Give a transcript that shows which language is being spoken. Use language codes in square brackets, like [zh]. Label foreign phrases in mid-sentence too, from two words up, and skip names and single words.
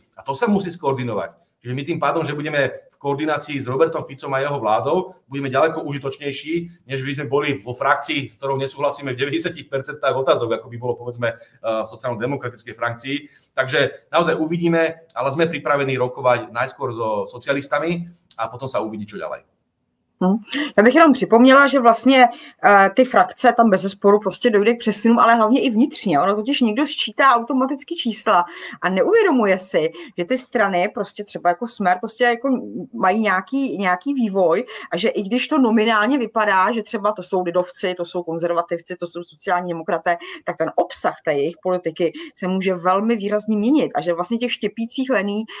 [sk] A to sa musí skoordinovať. Čiže my tým pádom, že budeme v koordinácii s Robertom Ficom a jeho vládou, budeme ďaleko užitočnejší, než by sme boli vo frakcii, s ktorou nesúhlasíme v 90% otázok, ako by bolo, povedzme, v sociálno-demokratickej frakcii. Takže naozaj uvidíme, ale sme pripravení rokovať najskôr so socialistami a potom sa uvidí, čo ďalej. [cs] Já bych jenom připomněla, že vlastně ty frakce tam bezesporu prostě dojde k přesunům, ale hlavně i vnitřně. Ono totiž někdo sčítá automaticky čísla a neuvědomuje si, že ty strany prostě třeba jako Smer prostě jako mají nějaký vývoj a že i když to nominálně vypadá, že třeba to jsou lidovci, to jsou konzervativci, to jsou sociální demokraté, tak ten obsah té jejich politiky se může velmi výrazně měnit a že vlastně těch štěpících lení přibylo hodně.